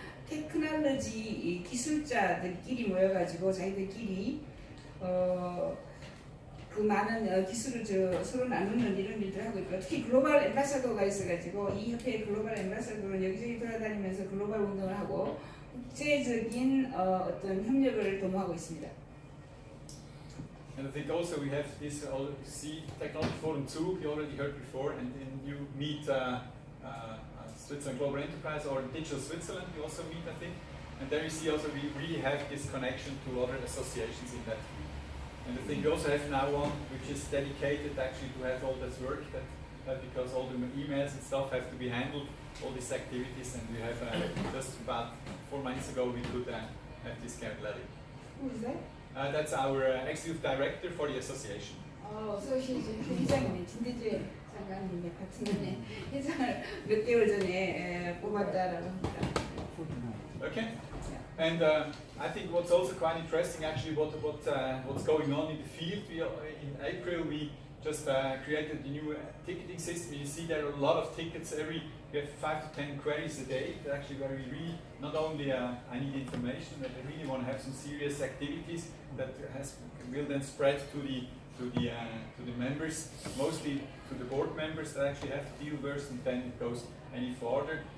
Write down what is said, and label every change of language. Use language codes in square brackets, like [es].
[ko] 테크놀로지 기술자들끼리 모여가지고 자기들끼리 그 많은 기술을 서로 나누는 이런 일들 하고 있고, 특히 글로벌 엠바사더가 있어가지고 이 협회의 글로벌 엠바사더는 여기저기 돌아다니면서 글로벌 운동을 하고 국제적인 어떤 협력을 도모하고 있습니다. [en] And I think also we have this C Technology Forum 2, we already heard before, and then you meet Switzerland Global Enterprise or Digital Switzerland, you also meet, I think. And there you see also we really have this connection to other associations in that field. And I think we also have now one which is dedicated actually to have all this work, that because all the emails and stuff have to be handled, all these activities, and we have just about 4 months ago we could have this Carolina. Who is that? That's our executive director for the association. [ko] association 회장이네. 진대주의 장관님의 파트너네. 회장을 몇 개월 전에 뽑았다라고 합니다. [en] Okay. And I think what's also quite interesting, actually, what's going on in the field. In April, we just created a new ticketing system. You see there are a lot of tickets we have 5 to 10 queries a day. Actually, where we really not only I need information, but I really want to have some serious activities that will then spread to the members, mostly to the board members that actually have to deal with, and then it goes any further.